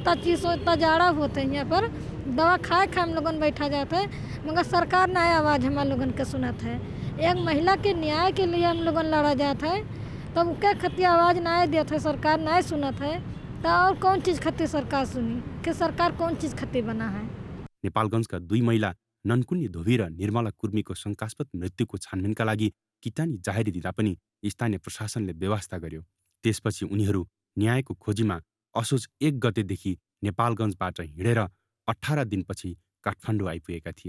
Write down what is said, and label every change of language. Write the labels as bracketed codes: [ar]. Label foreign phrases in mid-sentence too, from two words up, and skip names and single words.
[awa] इतना चीज़ इतना जाड़ा होता है यहाँ पर, दवा खाए खाए हम लोगन बैठा जाता है, मगर सरकार ना आवाज़ हम लोगन के सुनत है। एक महिला के न्याय के लिए हम लोगन लड़ा जाता है, तब क्या खती आवाज़ ना देता है, सरकार ना सुनत है, तो और कौन चीज़ खती सरकार सुनी कि सरकार कौन चीज़ खती बना है। [ne] नेपालगञ्जका 2 महिला ननकुन्नी धोबी र निर्मला कुर्मीको शङ्कास्पद मृत्युको छानबिनका लागि किटानी जाहेरी दिँदा पनि स्थानीय प्रशासनले व्यवस्था गर्यो। त्यसपछि उनीहरू न्यायको खोजीमा असोज 1 गतेदेखि नेपालगञ्जबाट हिँडेर 18 दिनपछि काठमाडौँ आइपुगेका थिए।